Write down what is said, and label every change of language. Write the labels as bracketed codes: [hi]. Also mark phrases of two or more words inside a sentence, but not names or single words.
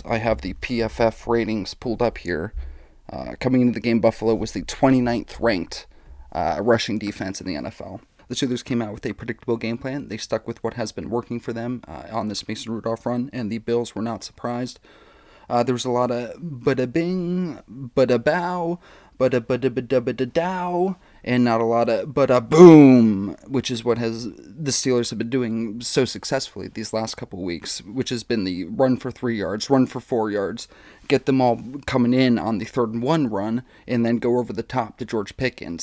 [en] I have the PFF ratings pulled up here. Coming into the game, Buffalo was the 29th ranked rushing defense in the NFL. The Steelers came out with a predictable game plan. They stuck with what has been working for them on this Mason Rudolph run, and the Bills were not surprised. There was a lot of bada-bing, bada-bow, bada-bada-bada-bada-dow, and not a lot of bada-boom, which is what the Steelers have been doing so successfully these last couple weeks, which has been the run for 3 yards, run for 4 yards, get them all coming in on the 3rd and 1 run, and then go over the top to George Pickens.